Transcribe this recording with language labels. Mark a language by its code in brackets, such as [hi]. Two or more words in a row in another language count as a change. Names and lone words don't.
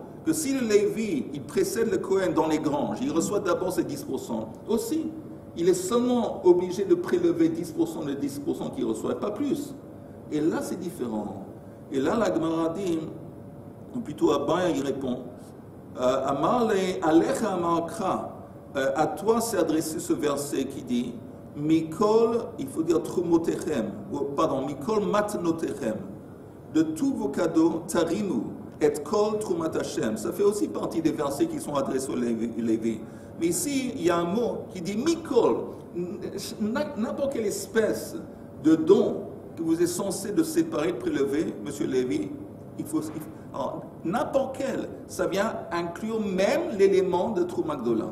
[fr] Que si le Lévi, il précède le Kohen dans les granges, il reçoit d'abord ses 10%. Aussi, il est seulement obligé de prélever 10% de 10% qu'il reçoit, pas plus. Et là, c'est différent. Et là, la Gemara dit, ou plutôt Abba, il répond, [he] אמר עליך אמר קרא, [fr] à toi c'est adressé ce verset qui dit, Mikol, il faut dire trumotechem, pardon, [he] מכל מתנותיכם, [fr] de tous vos cadeaux, [he] תרימו את כל תרומת ה. [fr] Ça fait aussi partie des versets qui sont adressés au Lévi. Mais ici, il y a un mot qui dit Mikol, n'importe quelle espèce de don que vous êtes censé de séparer, de prélever, monsieur Lévi, n'importe quel, ça vient inclure même l'élément de [he] תרומה גדולה.